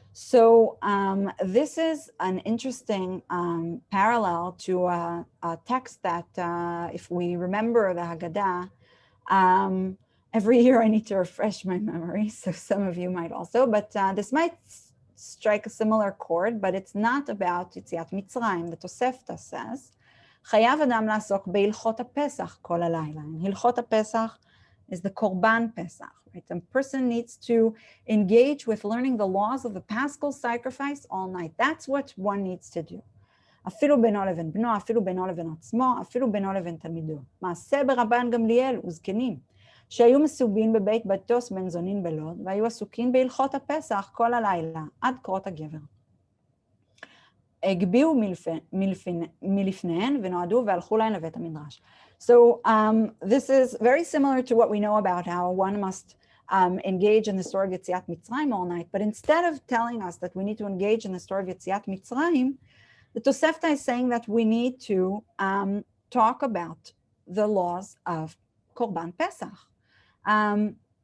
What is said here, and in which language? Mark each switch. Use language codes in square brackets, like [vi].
[en] So this is an interesting parallel to a text that, if we remember the Haggadah, every year I need to refresh my memory, so some of you might also, but this might strike a similar chord, but it's not about Yetziat Mitzrayim. The Tosefta says, [he] חייב אדם לעסוק בהלכות הפסח כל הלילה. הלכות הפסח [en] is the Korban Pesach, right? A person needs to engage with learning the laws of the Paschal sacrifice all night. That's what one needs to do. [he] אפילו בינו לבין בנו, אפילו בינו לבין עצמו, אפילו בינו לבין תלמידו. מעשה ברבן גמליאל וזקנים, שהיו מסובין בבית בטוס בן זונין בלוד, והיו עסוקים בהלכות הפסח כל הלילה, עד קרות הגבר. הגביהו מלפניהן ונועדו והלכו להן לבית המדרש. [en] So this is very similar to what we know about how one must engage in the story of Yetziat Mitzrayim all night, but instead of telling us that we need to engage in the story of Yetziat Mitzrayim, the Tosefta is saying that we need to talk about the laws of Korban Pesach.